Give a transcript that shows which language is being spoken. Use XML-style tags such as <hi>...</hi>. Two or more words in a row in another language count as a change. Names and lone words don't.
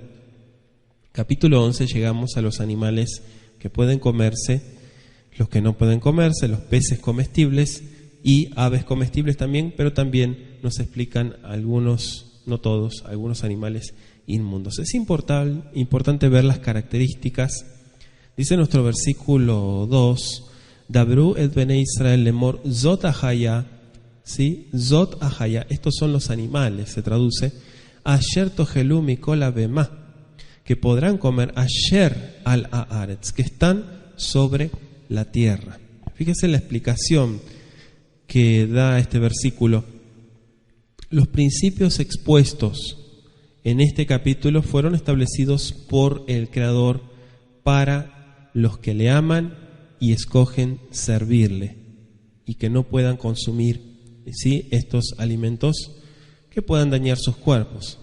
<es>Capítulo 11, llegamos a los animales que pueden comerse, los que no pueden comerse, los peces comestibles y aves comestibles también, pero también nos explican algunos, no todos, algunos animales inmundos. Es importante ver las características. Dice nuestro versículo 2,</es> <he>דברו את בני ישראל לאמר זאת החיה,</he> <es>¿sí?</es> <he>זאת החיה,</he> <es>estos son los animales, se traduce,</es> <he>אשר תאכלו מכל הבהמה,</he> <es>que podrán comer</es> <he>אשר על הארץ,</he> <es>que están sobre la tierra. Fíjese la explicación que da este versículo. Los principios expuestos en este capítulo fueron establecidos por el Creador para los que le aman y escogen servirle, y que no puedan consumir, ¿sí?, estos alimentos que puedan dañar sus cuerpos.</es>